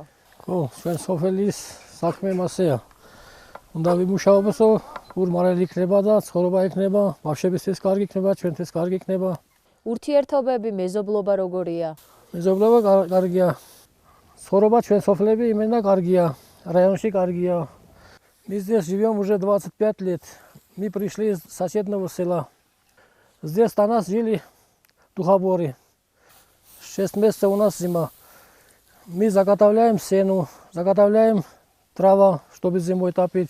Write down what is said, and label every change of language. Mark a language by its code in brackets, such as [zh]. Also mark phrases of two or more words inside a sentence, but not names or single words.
[ka] ხო, ჩვენ სოფლის საქმე მასეა. უნდა ვიმუშაობოს, რომ მარელი იქნება და ცხოვრება იქნება, ბავშვებისთვის კარგი იქნება, ჩვენთვის კარგი იქნება. ურთიერთობები, მეზობლობა როგორია? მეზობლობა კარგია. ცხოვრება ჩვენ სოფლები იმენა каргия, районში каргия. [ru] Мы здесь живем уже 25 лет. Мы пришли из соседнего села. Здесь до нас жили духоборы. 6 месяцев у нас зима. Мы заготовляем сену, заготовляем трава, чтобы зимой топить.